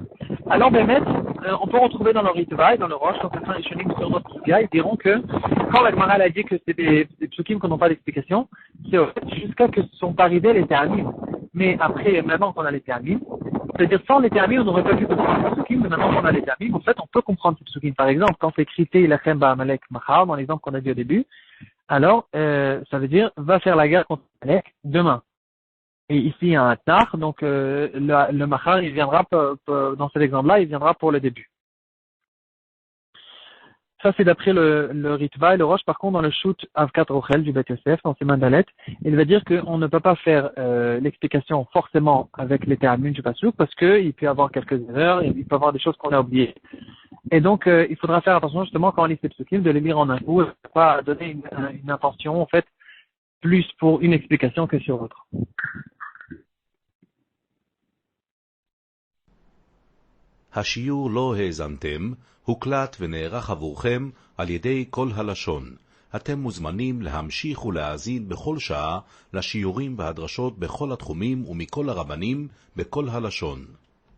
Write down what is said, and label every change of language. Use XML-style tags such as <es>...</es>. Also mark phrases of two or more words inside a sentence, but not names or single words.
<fr>Alors, Bémet, on peut retrouver dans le Ritva et dans le Rosh, quand certains Rishonim sur notre Sugia, ils diront que quand la Gemara a dit que c'est des psukim qui n'ont pas d'explication, c'est jusqu'à que ne sont pas arrivés les ta'amim. Mais après, maintenant qu'on a les ta'amim, c'est-à-dire sans les ta'amim, on n'aurait pas pu comprendre les psukim, mais maintenant qu'on a les ta'amim, en fait, on peut comprendre ces psukim. Par exemple, quand c'est écrit</fr> <he>הלחם בעמלק מחר,</he> <fr>dans l'exemple qu'on a dit au début, alors, ça veut dire, va faire la guerre contre Amalek demain. Et ici, il y a un tar, donc le machar, il viendra, dans cet exemple-là, il viendra pour le début. Ça, c'est d'après le Ritva et le Rosh. Par contre, dans le shoot Avkat Rochel du Bet Yosef, dans ses Mandalet, il va dire qu'on ne peut pas faire l'explication forcément avec les ta'amim du Pasuk, parce qu'il peut y avoir quelques erreurs, et il peut y avoir des choses qu'on a oubliées. Et donc, il faudra faire attention justement quand on lit ces psukim, de les lire en un coup, et pas donner une intention, en fait, plus pour une explication que sur autre.</fr> <he>השיעור לא האזנתם, הוקלט ונערך עבורכם על ידי כל הלשון. אתם מוזמנים להמשיך ולהאזין בכל שעה לשיעורים והדרשות בכל התחומים ומכל הרבנים בכל הלשון.</he>